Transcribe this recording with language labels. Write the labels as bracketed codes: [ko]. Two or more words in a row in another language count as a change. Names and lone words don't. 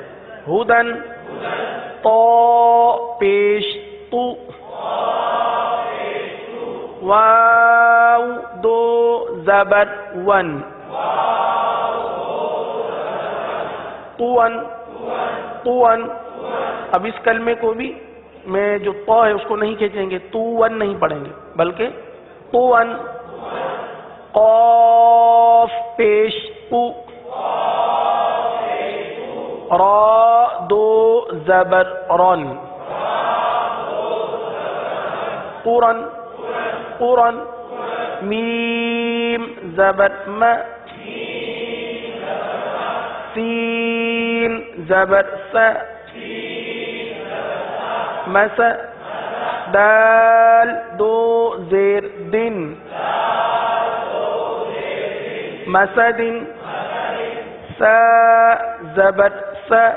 [ur] ہدن تو پیش تو واو دو زبر ون طون طون. اب اس کلمے کو بھی میں جو تو ہے اس کو نہیں کھینچیں گے، طون نہیں پڑھیں گے بلکہ طون. قاف پیش قو را دو زبر رن قرن قرن میم زبر م سین زبر س مس دال دو زیر دن مسد سا زبر س